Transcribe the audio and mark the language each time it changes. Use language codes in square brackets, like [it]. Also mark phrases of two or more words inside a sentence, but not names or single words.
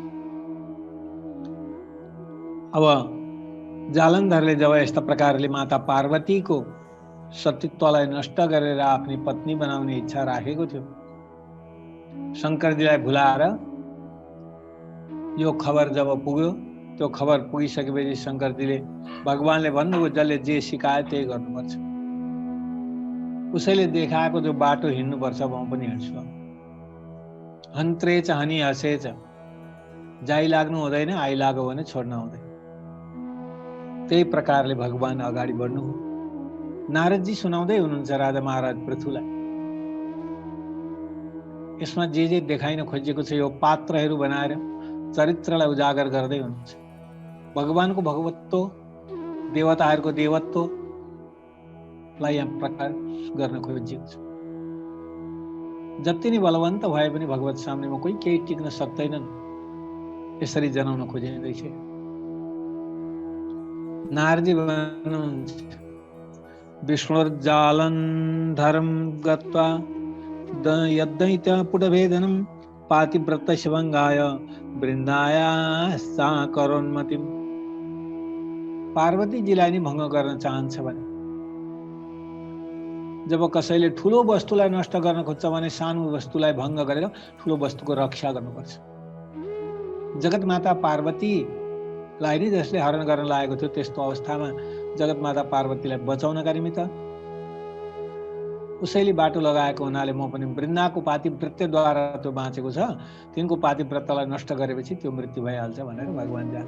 [ne] अब जालन्धरले जब यस्ता प्रकारले माता पार्वतीको सतीत्वलाई नष्ट गरेर आफ्नी पत्नी बनाउने इच्छा राखेको थियो, शंकरजीलाई भुलाएर यो खबर जब पुग्यो, त्यो खबर पुगिसकेपछि शंकरजीले भगवानले भन्नुभयो जसले जे सिकायो त्यही गर्नुपर्छ। उसैले देखाएको जो बाटो हिँड्नुपर्छ म पनि हिँड्छु। [sa] हन्त्रे च हनी हसे च, [ne] जाइ लाग्नु हुँदैन, आइ लाग्यो भने छोड्न हुँदैन। त्यही प्रकारले भगवान अगाडि बढ्नुभयो। नारदजी सुनाउँदै हुनुहुन्छ राजा महाराज पृथुलाई। यसमा जे देखाइन खोजिएको छ यो पात्रहरू बनाएर चरित्रलाई उजागर गर्दै हुनुहुन्छ। भगवानको भगवत्व, देवताहरूको देवत्वलाई यहाँ प्रकाश गर्न खोजिएको छ। जति नै बलवन्त भए पनि भगवत सामनेमा कोही केही टिक्न सक्दैनन्, यसरी जनाउन खोजिँदैछ। नारदजी भन्नुहुन्छ [sa] विष्णुर्जालन्धरं गत्वा यद्दैत्यपुटभेदनं पातिव्रतस्य भङ्गाय वृन्दाय सा करोन्मतिम्। [ne] पार्वतीजीलाई नि भङ्ग गर्न चाहन्छ भने, जब कसैले ठुलो वस्तुलाई नष्ट गर्न खोज्छ भने सानो वस्तुलाई भङ्ग गरेर ठुलो वस्तुको रक्षा गर्नुपर्छ। जगत माता पार्वतीलाई नि जसले हरण गर्न लागेको थियो, त्यस्तो अवस्थामा जगत माता पार्वतीलाई बचाउनका निमित्त उसैले बाटो लगाएको हुनाले म पनि वृन्दाको पातिव्रत्यद्वारा त्यो बाँचेको छ, तिनको पातिव्रतलाई नष्ट गरेपछि त्यो मृत्यु भइहाल्छ भनेर भगवान जान्छ।